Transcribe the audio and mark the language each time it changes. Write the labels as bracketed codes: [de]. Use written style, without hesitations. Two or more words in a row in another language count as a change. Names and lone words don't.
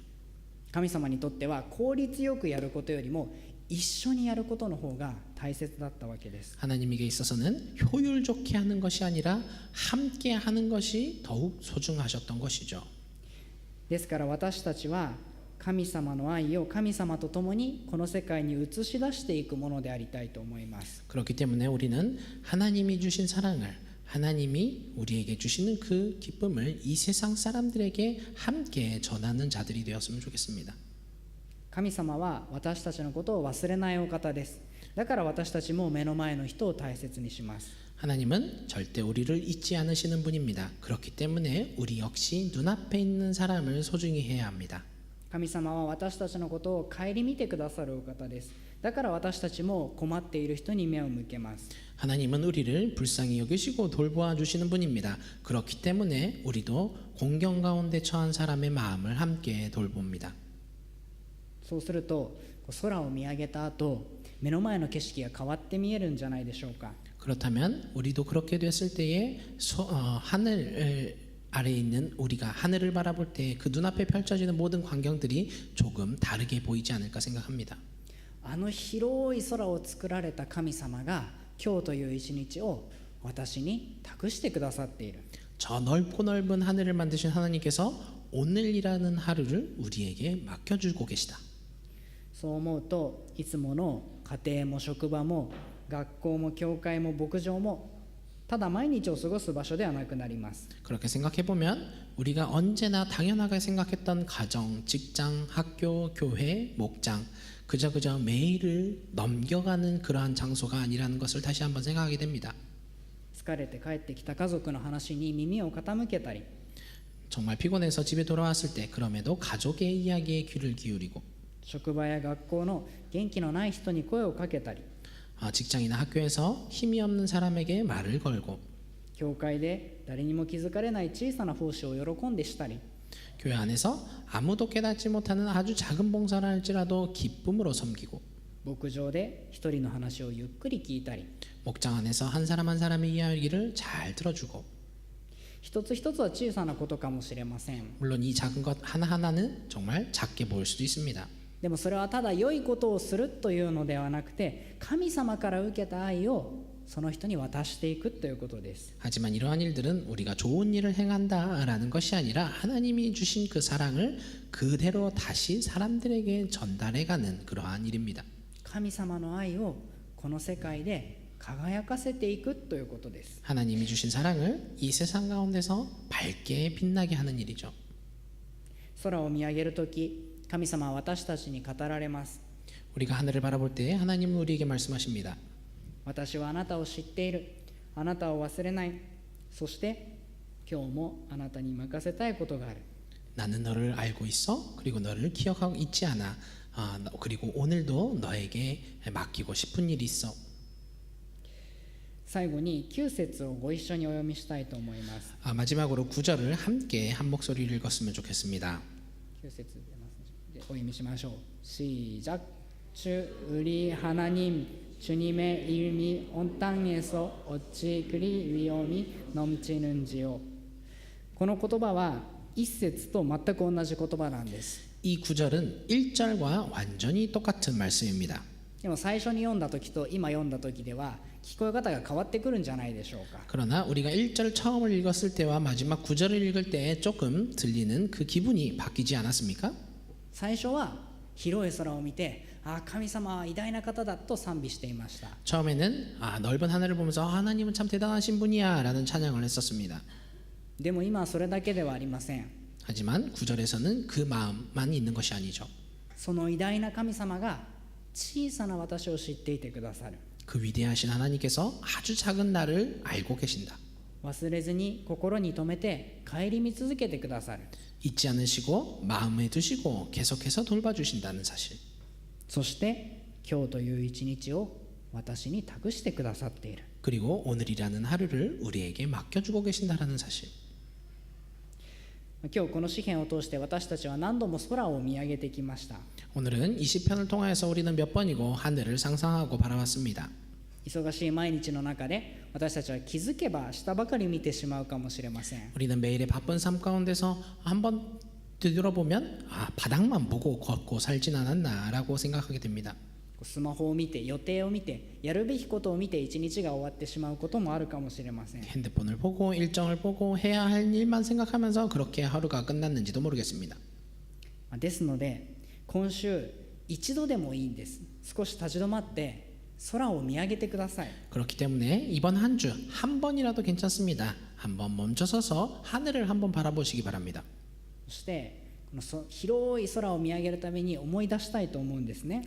[ja] 神様にとっては効率よくやることよりも一緒にやることの方が大切だったわけです。 [ko] 하나님에게 있어서는 효율 좋게 하는 것이 아니라 함께 하는 것이 더욱 소중하셨던 것이죠. [ja] ですから私たちは神様の愛を神様と共にこの世界に映し出していくものでありたいと思います。 [ko] 그렇기 때문에 우리는 하나님이 주신 사랑을 하나님이 우리에게 주시는 그 기쁨을 이 세상 사람들에게 함께 전하는 자들이 되었으면 좋겠습니다. [ja] 神様は私たちのことを忘れないお方です。だから私たちも目の前の人を大切にします。 [ko] 하나님은 절대 우리를 잊지 않으시는 분입니다. 그렇기 때문에 우리 역시 눈앞에 있는 사람을 소중히 해야 합니다. [ja] 神様は私たちのことを顧みてくださるお方です。だから私たちも困っている人に目を向けます。 [ko] 하나님은 우리를 불쌍히 여기시고 돌보아 주시는 분입니다. 그렇기 때문에 우리도 공경 가운데 처한 사람의 마음을 함께 돌봅니다. [ja] そうすると空を見上げた後目の前の景色が変わって見えるんじゃないでしょうか。 [ko] 그렇다면 우리도 그렇게 됐을 때에 하늘 아래에 있는 우리가 하늘을 바라볼 때 그 눈앞에 펼쳐지는 모든 광경들이 조금 다르게 보이지 않을까 생각합니다. [ja] あの広い空を作られた神様が今日という一日を私に託してくださっている。 [ko] 저 넓고 넓은 하늘을 만드신 하나님께서 오늘이라는 하루를 우리에게 맡겨주고 계시다. [ja] そう思うといつもの家庭も職場も学校も教会も牧場もただ毎日を過ごす場所ではなくなります。 [ko] 그렇게 생각해보면 우리가 언제나 당연하게 생각했던 가정, 직장, 학교, 교회, 목장 그저 매일을 넘겨가는 그러한 장소가 아니라는 것을 다시 한번 생각하게 됩니다. [ja] 疲れて帰ってきた家族の話に耳を傾けたり [ko] 정말 피곤해서 집에 돌아왔을 때 그럼에도 가족의 이야기에 귀를 기울이고 [ja] 職場や学校の元気のない人に声をかけたり [ko] 직장이나 학교에서 힘이 없는 사람에게 말을 걸고 [ja] 教会で誰にも気づかれない小さな奉仕を喜んでしたり [ko] 교회 안에서 아무도 깨닫지 못하는 아주 작은 봉사를 할지라도 기쁨으로 섬기고 [ja] 牧場で一人の話をゆっくり聞いたり [ko] 목장 안에서 한 사람 한 사람의 이야기를 잘 들어주고 [ja] 一つ一つは小さなことかもしれません。 [ko] 물론 이 작은 것 하나하나는 정말 작게 보일 수도 있습니다. [ja] でもそれはただ良いことをするというのではなくて神様から受けた愛をその人に渡していくということです。 [ko] 하지만 이러한 일들은 우리가 좋은 일을 행한다라는 것이 아니라 하나님이 주신 그 사랑을 그대로 다시 사람들에게 전달해가는 그러한 일입니다. [ja] 神様の愛をこの世界で輝かせていくということです。 [ko] 하나님이 주신 사랑을 이 세상 가운데서 밝게 빛나게 하는 일이죠. [ja] 空を見上げるとき神様は私たちに語られます。 [ko] 우리가 하늘을 바라볼 때 하나님은 우리에게 말씀하십니다. [ja] 私はあなたを知っている。あなたを忘れない。そして今日もあなたに任せたいことがある。 [ko] 나는 너를 알고 있어. 그리고 너를 기억하고 있지 않아. 그리고 오늘도 너에게 맡기고 싶은 일이 있어. [ja] 最後に9節をご一緒にお読みしたいと思います。 [ko] 마지막으로 9절을 함께 한 목소리를 읽었으면 좋겠습니다. [ja] 9 節出ますのでお読みしましょう。시작. [ko] 주 우리 하나님 주님의 이름이 온 땅에서 어찌 그리 위엄이 넘치는지요. [ja] この言葉は一節と全く同じ言葉なんです。 [ko] 이 9절은 1절과 완전히 똑같은 말씀입니다. [ja] でも最初に読んだ時と今読んだ時では聞こえ方が変わってくるんじゃないでしょうか。 [ko] 그러나 우리가 1절 처음을 읽었을 때와 마지막 9절을 읽을 때에 조금 들리는 그 기분이 바뀌지 않았습니까? [ja] 最初は広い空を見て、神様は偉大な方だと賛美していました。 [ko] 처음에는 넓은 하늘을 보면서 하나님은 참 대단하신 분이야 라는 찬양을 했었습니다. [ja] でも今はそれだけではありません。 [ko] 하지만 9절에서는 그 마음만 있는 것이 아니죠. [ja] その偉大な神様が小さな私を知っていてくださる。 [ko] 그 위대하신 하나님께서 아주 작은 나를 알고 계신다. [ja] 忘れずに心に留めて顧み続けてくださる。 [ko] 잊지 않으시고 마음에 두시고 계속해서 돌봐주신다는 사실. [ja] そして今日という一日を私に託してくださっている。 [ko] 그리고 오늘이라는 하루를 우리에게 맡겨주고 계신다라는 사실. [ja] 今日この詩篇を通して私たちは何度も空を見上げてきました。 [ko] 오늘은 이 시편을 통하여서 우리는 몇 번이고 하늘을 상상하고 바라봤습니다. [ja] 忙しい毎日の中で私たちは気づけば下ばかり見てしまうかもしれません。 [ko] 우리는 매일의 바쁜 삶 가운데서 한번 되돌아보면 바닥만 보고 걷고 살진 않았나라고 생각하게 됩니다. [ja] スマホを見て予定を見てやるべきことを見て一日が終わってしまうこともあるかもしれません。 [ko] 핸드폰을 보고 일정을 보고 해야 할 일만 생각하면서 그렇게 하루가 끝났는지도 모르겠습니다. [ja] ですので今週一度でもいいんです。少し立ち止まって空を見上げてください。 [ko] 그렇기 때문에 이번 한 주 한 번이라도 괜찮습니다. 한번 멈춰서서 하늘을 한번 바라보시기 바랍니다. [ja] そしてこの広い空を見上げるために思い出したいと思うんですね。